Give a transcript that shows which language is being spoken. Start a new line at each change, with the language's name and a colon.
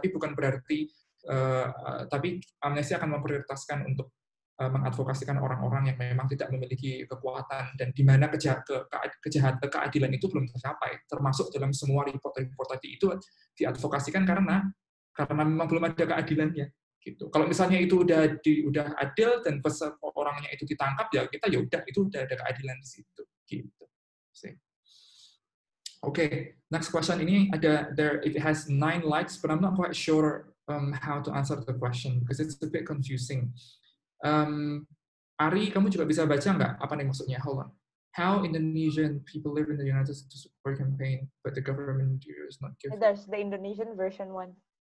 Indonesian: Tapi bukan berarti, tapi amnesti akan memprioritaskan untuk mengadvokasikan orang-orang yang memang tidak memiliki kekuatan dan di mana keadilan itu belum tercapai, termasuk dalam semua report-report tadi itu diadvokasikan karena memang belum ada keadilannya gitu. Kalau misalnya itu udah adil dan orangnya itu ditangkap ya kita ya udah itu udah ada keadilan di situ gitu.
English: Okay, next question
Indonesian: ini
English: it has 9 likes but I'm not quite sure how to answer the question because it's a bit confusing.
Indonesian: Ari, kamu juga bisa baca nggak apa nih maksudnya?
English: Hold on. How Indonesian people live in the United States to support campaign, but the government is not giving. There's the Indonesian version one.